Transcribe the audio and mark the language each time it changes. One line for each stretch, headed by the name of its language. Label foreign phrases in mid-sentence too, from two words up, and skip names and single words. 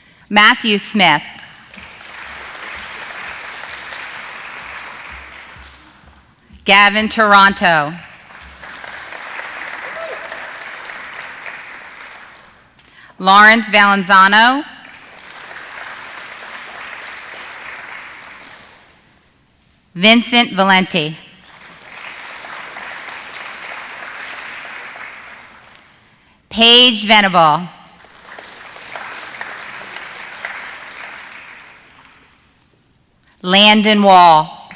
English: Matthew Smith. Gavin Toronto. Lawrence Valenzano. Vincent Valenti. Paige Venable. Landon Wall.